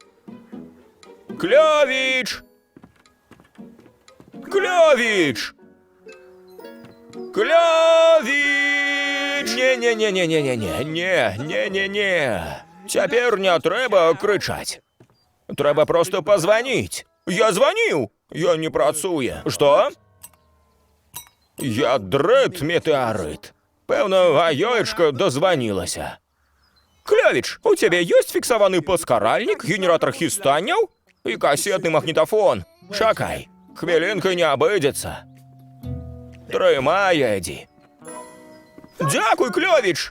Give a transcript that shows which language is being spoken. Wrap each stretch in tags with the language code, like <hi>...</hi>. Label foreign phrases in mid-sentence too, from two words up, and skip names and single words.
<be>Клёвіч! Клёвіч! Клёвіч! Не-не-не-не-не-не-не-не-не-не. Цяпер не трэба крычаць. Трэба просто позвонить.</be> <ru>Я звонил. Я не працуе. Что? Ядрит метеорит.</ru> <be>Пэўна, гаёечка дозвонілася. Клёвіч, у цябе ёсць фіксаваны паскаральнік, генератор хістанняў і касетны магнітафон. Чакай, хвілінка не абыдзецца. Трымай, Эдді. Дзякуй, Клёвіч.</be>